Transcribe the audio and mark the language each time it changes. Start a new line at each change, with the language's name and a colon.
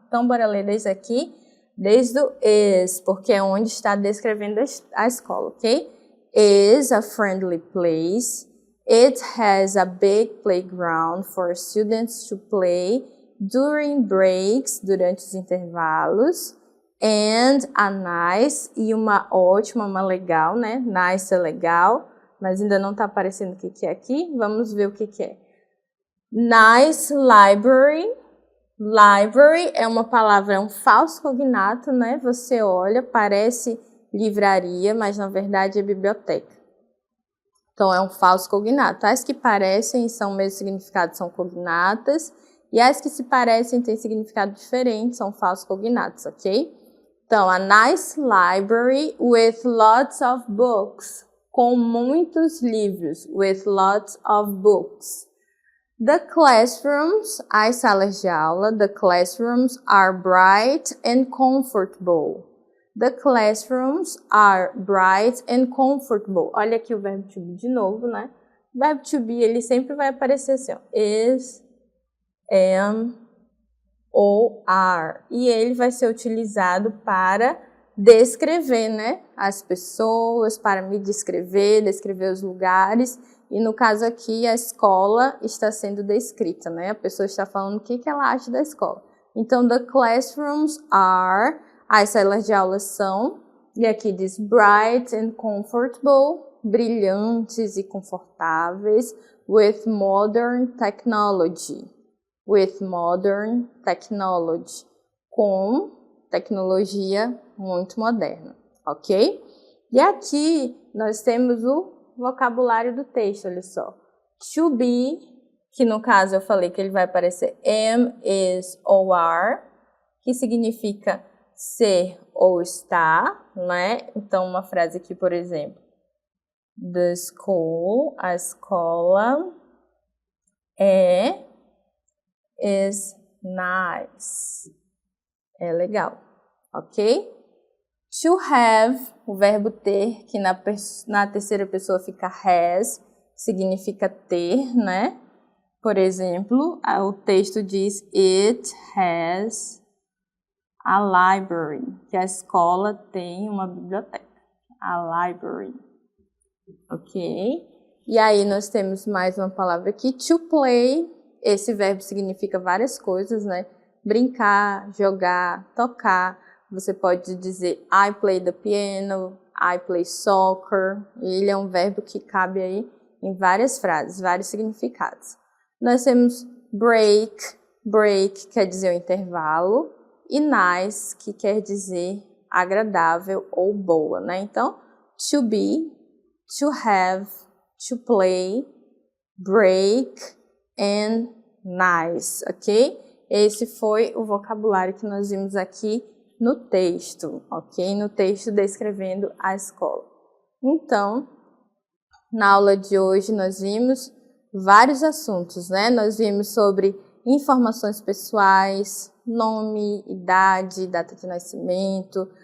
Portuguese: Então, bora ler desde aqui, desde o is, porque é onde está descrevendo a escola, ok?
English: Is a friendly place. It has a big playground for students to play during breaks,
Portuguese: durante os intervalos.
English: And a nice,
Portuguese: e uma ótima, uma legal, né? Nice é legal, mas ainda não está aparecendo o que é aqui. Vamos ver o que é.
English: Nice library.
Portuguese: Library é uma palavra, é um falso cognato, né? Você olha, parece livraria, mas na verdade é biblioteca. Então, é um falso cognato. As que parecem e são o mesmo significado são cognatas, e as que se parecem e têm significado diferente são falsos cognatos, ok? Então,
English: a nice library with lots of books.
Portuguese: Com muitos livros.
English: With lots of books. The classrooms,
Portuguese: as salas de aula,
English: the classrooms are bright and comfortable. The classrooms are bright and comfortable.
Portuguese: Olha aqui o verbo to be de novo, né? O verbo to be, ele sempre vai aparecer assim, ó. Is, am, ou are. E ele vai ser utilizado para descrever, né? As pessoas, para me descrever os lugares. E no caso aqui, a escola está sendo descrita, né? A pessoa está falando o que ela acha da escola. Então,
English: the classrooms are,
Portuguese: as salas de aula são, e aqui diz
English: bright and comfortable,
Portuguese: brilhantes e confortáveis,
English: with modern technology. With modern technology.
Portuguese: Com tecnologia muito moderna, ok? E aqui nós temos o vocabulário do texto, olha só. To be, que no caso eu falei que ele vai aparecer am, is ou are, que significa ser ou estar, né? Então, uma frase aqui, por exemplo.
English: The school,
Portuguese: a escola,
English: is nice.
Portuguese: É legal, ok? To have, o verbo ter, que na terceira pessoa fica has, significa ter, né? Por exemplo, o texto diz
English: it has a library,
Portuguese: que a escola tem uma biblioteca.
English: A library.
Portuguese: Ok? E aí nós temos mais uma palavra aqui, to play. Esse verbo significa várias coisas, né? Brincar, jogar, tocar. Você pode dizer
English: I play the piano, I play soccer.
Portuguese: Ele é um verbo que cabe aí em várias frases, vários significados. Nós temos break, break quer dizer o intervalo, e nice, que quer dizer agradável ou boa, né? Então,
English: to be, to have, to play, break and nice, ok?
Portuguese: Esse foi o vocabulário que nós vimos aqui no texto, ok? No texto descrevendo a escola. Então, na aula de hoje nós vimos vários assuntos, né? Nós vimos sobre informações pessoais, nome, idade, data de nascimento.